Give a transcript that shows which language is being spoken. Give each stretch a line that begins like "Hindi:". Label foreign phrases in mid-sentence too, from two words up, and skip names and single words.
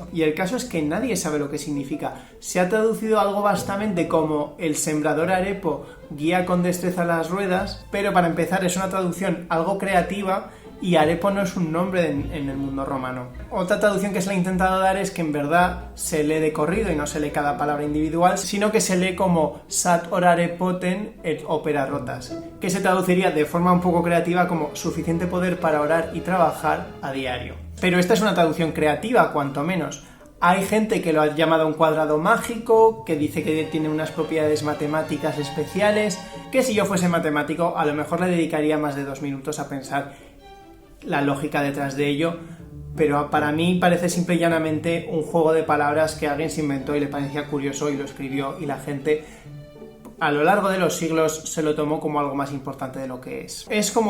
Spanish: Y el caso es que nadie sabe lo que significa. Se ha traducido algo bastante como el sembrador Arepo guía con destreza las ruedas, pero para empezar es una traducción algo creativa y Arepo no es un nombre en el mundo romano. Otra traducción que se le ha intentado dar es que en verdad se lee de corrido y no se lee cada palabra individual, sino que se lee como
Latin: Sat orare poten et opera rotas,
Spanish: que se traduciría de forma un poco creativa como suficiente poder para orar y trabajar a diario. Pero esta es una traducción creativa, cuanto menos. Hay gente que lo ha llamado un cuadrado mágico, que dice que tiene unas propiedades matemáticas especiales, que si yo fuese matemático a lo mejor le dedicaría más de 2 minutos a pensar la lógica detrás de ello, pero para mí parece simple y llanamente un juego de palabras que alguien se inventó y le parecía curioso y lo escribió y la gente a lo largo de los siglos se lo tomó como algo más importante de lo que es.